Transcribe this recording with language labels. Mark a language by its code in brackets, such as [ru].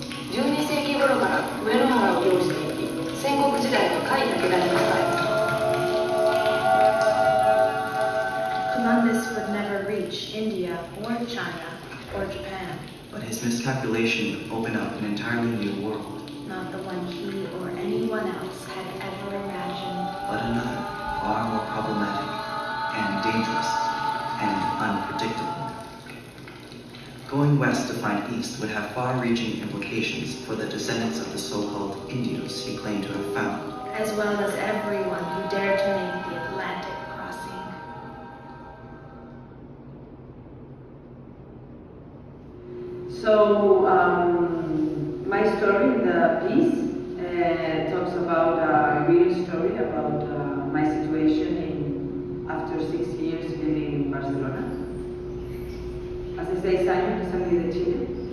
[ja] 12世紀頃から上野原を要していき、戦国時代の甲斐武田に仕えた。 [en] Columbus would never reach India or China or Japan, But his miscalculation opened up an entirely new world, not the one he or anyone else had ever imagined. but another, far more problematic and dangerous and unpredictable. Going west to find east would have far-reaching implications for the descendants of the so-called Indios he claimed to have found. As well as everyone who dared to make the Atlantic crossing. So, my story in the piece talks about a real story about my situation after 6 years living in Barcelona. [es] Hace 6 años que salí de Chile.